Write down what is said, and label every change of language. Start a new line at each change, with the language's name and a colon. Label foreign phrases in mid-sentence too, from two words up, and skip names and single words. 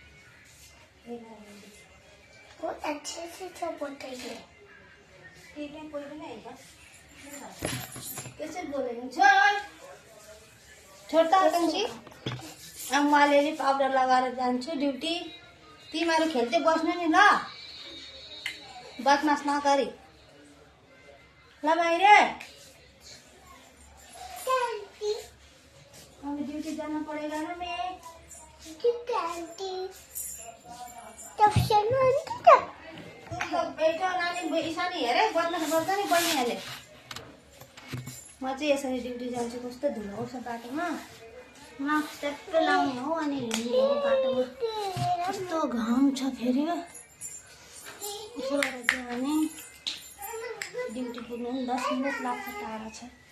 Nepali: अब म अलिअलि पाउडर लगाएर जान्छु ड्युटी। तिमीहरू खेल्दै बस्नु नि ल, बदमास नगरी ल बाहिर।
Hindi: हमें ड्यूटी जाना पड़ेगा ना।
Nepali: मैं बैठो नानी ईशानी हेरे बदमास गर्छ नि बहिनीहरूले। म चाहिँ यसरी ड्युटी जान्छु। कस्तो धुलो आउँछ बाटोमा, मास्क ट्याक्कै लाउने हो अनि हिँड्ने हो बाटोमा। कस्तो घाम छ फेरि। यसो गरेर जाने ड्युटी पुग्नु नि 10 मिनट लाग्छ, टाढा छ।